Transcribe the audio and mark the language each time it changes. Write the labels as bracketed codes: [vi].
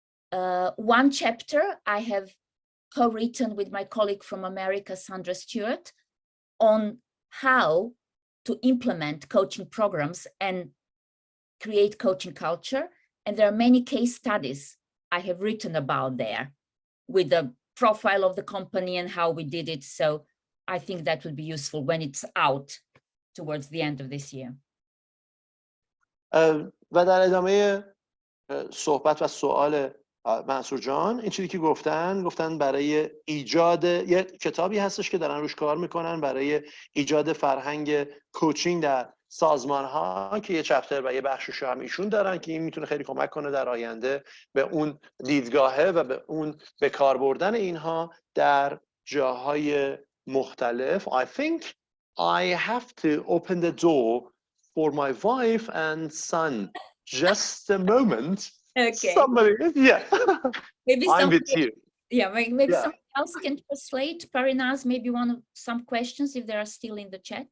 [en] One chapter I have co-written with my colleague from America, Sandra Stewart, on how to implement coaching programs and create coaching culture. And there are many case studies I have written about there with the profile of the company and how we did it. So I think that would be useful when it's out towards the end of this year. [fa] و در ادامه صحبت و سوال منصور جان، این چیزی که گفتن برای ایجاد یه کتابی هستش که دارن روش کار میکنن برای ایجاد فرهنگ کوچینگ در سازمان ها که یه چپتر و یه بخشش هم ایشون دارن که این میتونه خیلی کمک کنه در آینده به اون دیدگاهه و به اون به کار بردن اینها در جاهای مختلف. [en] I think I have to open the door for my wife and son. Just a moment. Okay. Somebody, yeah. Maybe I'm with you. Yeah, maybe Yeah. someone else can translate. Parinaz, maybe some questions if they are still in the chat.